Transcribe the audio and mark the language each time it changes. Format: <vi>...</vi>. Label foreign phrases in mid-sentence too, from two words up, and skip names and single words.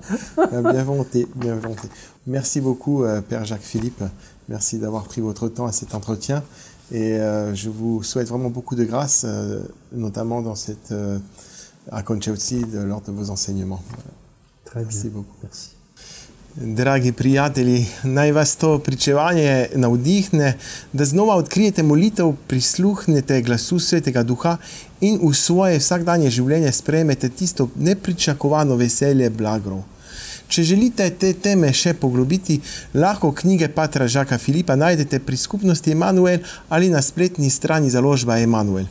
<fr>Bien volonté, bien volonté. Merci beaucoup, Père Jacques-Philippe. Merci d'avoir pris votre temps à cet entretien. Et je vous souhaite vraiment beaucoup de grâce, notamment dans à Concha-Otsi, lors de vos enseignements. Très bien. Merci beaucoup. Merci.</fr> <sl>Dragi prijatelji, naj vas to pričevanje navdihne, da znova odkrijete molitev, prisluhnete glasu Svetega Duha in v svoje vsakdanje življenje sprejmete tisto nepričakovano veselje blagrov. Če želite te teme še poglobiti, lahko knjige patra Žaka Filipa najdete pri skupnosti Emanuel ali na spletni strani založba Emanuel.</sl>